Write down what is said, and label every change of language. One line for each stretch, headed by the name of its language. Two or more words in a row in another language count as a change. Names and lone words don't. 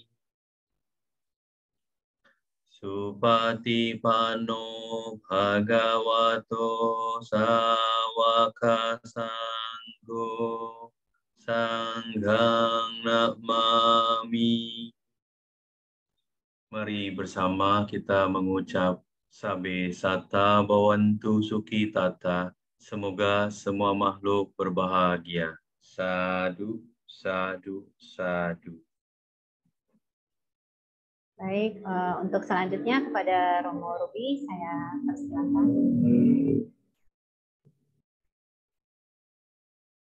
Pali: Supatipano Bhagavato Sawaka Sangho Sanghang Namami.
Indonesian: Mari bersama kita mengucap
Pali: Sabe Sata Bhavantu Sukhi Tata.
Indonesian: Semoga semua makhluk berbahagia.
Pali: Sadu, sadu, sadu.
Indonesian: Baik, untuk selanjutnya kepada Romo Ruby, saya persilakan.